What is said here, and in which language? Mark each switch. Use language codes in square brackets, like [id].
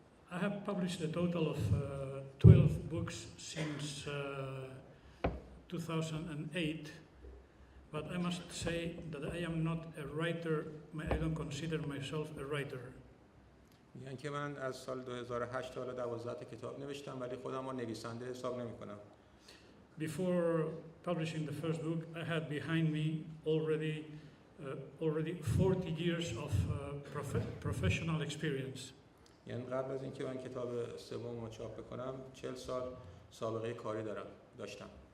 [en] I have published a total of 12 books since 2008, but I must say that I am not a writer. I don't consider myself a writer. [fa] یعنی که من از سال 2008 تا حالا 12 تا کتاب نوشتم ولی خودم رو نویسنده حساب نمی‌کنم. [en] Before publishing the first book, I had behind me already 40 years of professional experience. [fa] یعنی قبل از اینکه من کتاب سوم رو چاپ بکنم 40 سال سابقه کاری داشتم.